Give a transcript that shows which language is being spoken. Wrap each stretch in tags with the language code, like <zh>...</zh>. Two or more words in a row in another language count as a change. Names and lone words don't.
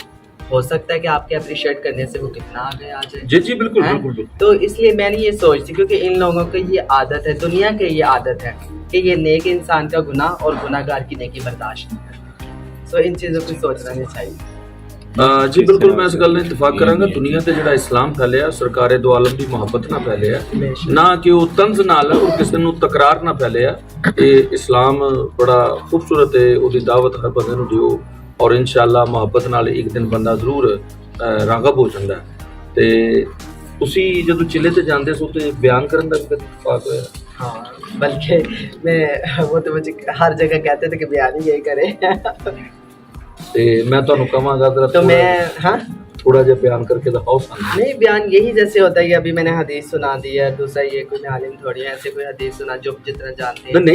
<ur>ہو سکتا ہے کہ آپ کے اپریشیٹ کرنے سے وہ کتنا آگے آ جائے. جی بالکل. تو اس لیے میں نے یہ سوچتی, کیونکہ ان لوگوں کو یہ عادت ہے, دنیا کی یہ عادت ہے کہ یہ نیک انسان کا گناہ اور گناہ گار کی نیکی برداشت نہیں کرتا. سو ان چیزوں کو سوچنا نہیں چاہیے.</ur> <pa>جی بالکل, میں اس گل نے اتفاق کراں گا. دنیا تے جڑا اسلام پھیلیا, سرکار دو عالم دی محبت نہ پھیلیا, نہ کہ وہ طنز نال اور کسی نو تکرار نہ پھیلیا.</pa> <ur>یہ اسلام بڑا خوبصورت ہے,</ur> <pa>وہ دی دعوت ہر بندے نو دیو, اور انشاءاللہ محبت نال ایک دن بندہ ضرور راغب ہو جاندا ہے. تے تسی جدو چلے تے جاندے سو تے بیان کرن دا بھی اتفاق ہویا.</pa> <ur>ہاں, بلکہ میں وہ تو مجھے ہر جگہ کہتے تھے کہ بیان ہی یہی کرے.</ur> <pa>تے میں تانوں کہاں گا تو میں تھوڑا جہا بیان کر کے دکھاؤ.</pa> <ur>نہیں, بیان یہی جیسے ہوتا ہے, ابھی میں نے حدیث سنا دی ہے, دوسرا یہ کوئی عالم تھوڑی ہے, ایسے کوئی حدیث سنا جو جتنا جانتے ہیں</ur>